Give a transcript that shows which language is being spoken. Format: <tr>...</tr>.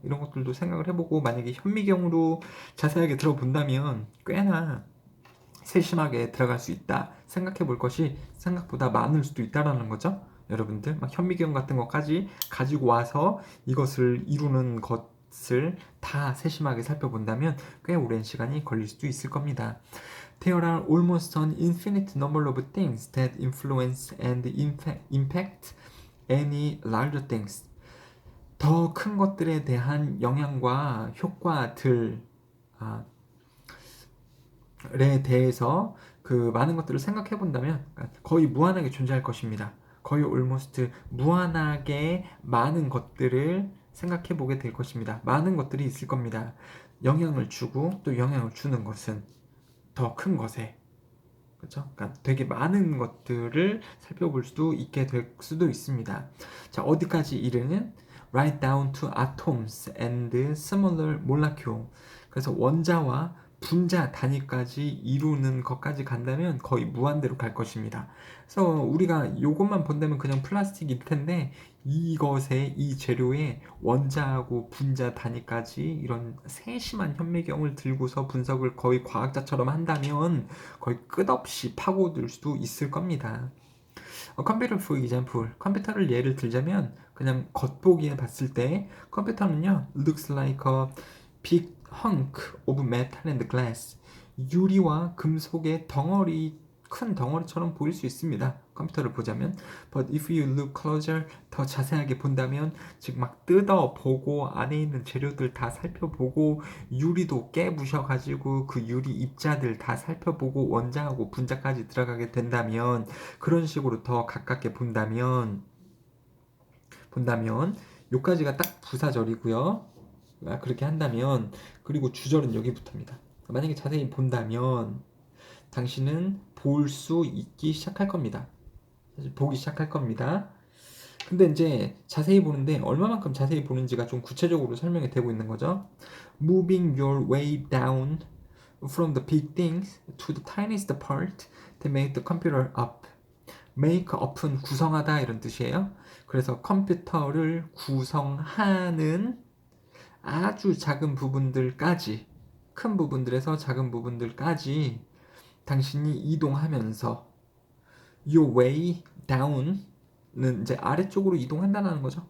<ko>이런 것들도 생각을 해보고 만약에 현미경으로 자세하게 들어본다면 꽤나 세심하게 들어갈 수 있다. 생각해 볼 것이 생각보다 많을 수도 있다라는 거죠. 여러분들, 막 현미경 같은 것까지 가지고 와서 이것을 이루는 것을 다 세심하게 살펴본다면 꽤 오랜 시간이 걸릴 수도 있을 겁니다.</ko> <en>There are almost an infinite number of things that influence and impact any larger things.</en> <ko>더 큰 것들에 대한 영향과 효과들, 에 대해서 그 많은 것들을 생각해 본다면 거의 무한하게 존재할 것입니다. 거의 almost 무한하게 많은 것들을 생각해 보게 될 것입니다. 많은 것들이 있을 겁니다. 영향을 주고 또 영향을 주는 것은 더 큰 것에 그렇죠? 그러니까 되게 많은 것들을 살펴볼 수도 있게 될 수도 있습니다. 자, 어디까지 이르는</ko> <en>right down to atoms and smaller molecule.</en> <ko>그래서 원자와 분자 단위까지 이루는 것까지 간다면 거의 무한대로 갈 것입니다. 그래서 우리가 이것만 본다면 그냥 플라스틱일 텐데 이것의 이 재료의 원자하고 분자 단위까지 이런 세심한 현미경을 들고서 분석을 거의 과학자처럼 한다면 거의 끝없이 파고들 수도 있을 겁니다. 컴퓨터</ko> <en>for example,</en> <ko>컴퓨터를 예를 들자면 그냥 겉보기에 봤을 때 컴퓨터는요</ko> <en>looks like a big hunk of metal and glass.</en> <ko>유리와 금속의 덩어리 큰 덩어리처럼 보일 수 있습니다. 컴퓨터를 보자면.</ko> <en>But if you look closer,</en> <ko>더 자세하게 본다면 즉 막 뜯어보고 안에 있는 재료들 다 살펴보고 유리도 깨부셔가지고 그 유리 입자들 다 살펴보고 원자하고 분자까지 들어가게 된다면 그런 식으로 더 가깝게 본다면 요까지가 딱 부사절이고요. 그렇게 한다면 그리고 주절은 여기부터입니다. 만약에 자세히 본다면 당신은 볼 수 있기 시작할 겁니다. 사실 보기 시작할 겁니다. 근데 이제 자세히 보는데 얼마만큼 자세히 보는지가 좀 구체적으로 설명이 되고 있는 거죠.</ko> <en>Moving your way down from the big things to the tiniest part to make the computer up.</en> <ko>make up은 구성하다 이런 뜻이에요. 그래서 컴퓨터를 구성하는 아주 작은 부분들까지, 큰 부분들에서 작은 부분들까지 당신이 이동하면서 your way down은 이제 아래쪽으로 이동한다는 거죠.</ko>